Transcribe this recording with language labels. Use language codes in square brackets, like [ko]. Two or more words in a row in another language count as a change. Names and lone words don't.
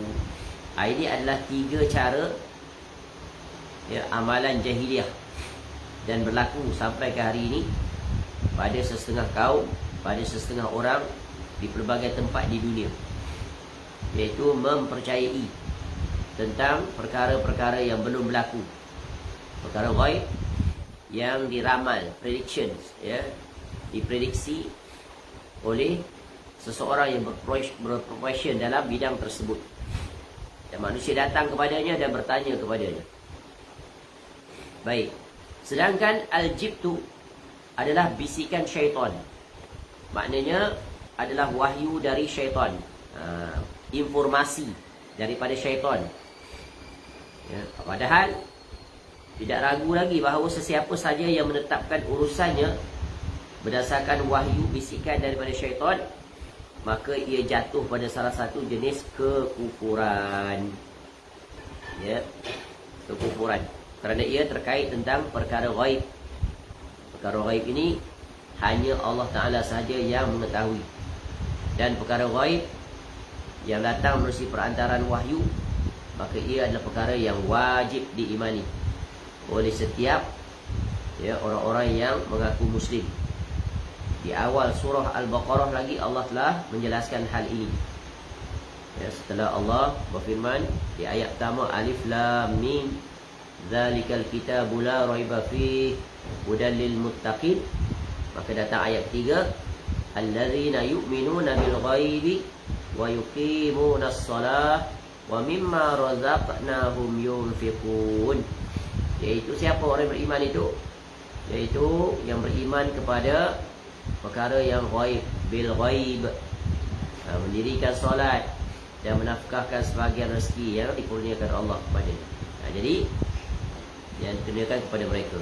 [ms] Ini adalah 3 cara, ya, amalan jahiliah, dan berlaku sampai ke hari ini pada sesetengah kaum, pada sesetengah orang di pelbagai tempat di dunia, iaitu mempercayai tentang perkara-perkara yang belum berlaku, perkara ghaib yang diramal, predictions, ya, diprediksi oleh seseorang yang berprofession dalam bidang tersebut, dan manusia datang kepadanya dan bertanya kepadanya. Baik. Sedangkan al-jibtu adalah bisikan syaitan. Maknanya adalah wahyu dari syaitan, informasi daripada syaitan, ya. Padahal tidak ragu lagi bahawa sesiapa saja yang menetapkan urusannya berdasarkan wahyu bisikan daripada syaitan, maka ia jatuh pada salah satu jenis kekufuran. kekufuran, kerana ia terkait tentang perkara ghaib. Perkara ghaib ini hanya Allah Ta'ala sahaja yang mengetahui. Dan perkara ghaib yang datang melalui perantaraan wahyu, maka ia adalah perkara yang wajib diimani oleh setiap orang-orang yang mengaku Muslim. Di awal surah Al-Baqarah lagi Allah telah menjelaskan hal ini. Setelah Allah berfirman di ayat pertama, [ar] الم ذلك الكتاب لا ريب فيه هدى للمتقين. [ms] Maka datang ayat ketiga, [ar] الذين يؤمنون بالغيب ويقيمون الصلاة ومما رزقناهم ينفقون. [ms] Iaitu siapa orang beriman itu? Iaitu yang beriman kepada perkara yang ghaib, [ar] بالغيب, [ms] mendirikan solat dan menafkahkan sebahagian rezeki yang dikurniakan Allah kepadanya. Jadi yang dikurniakan kepada mereka.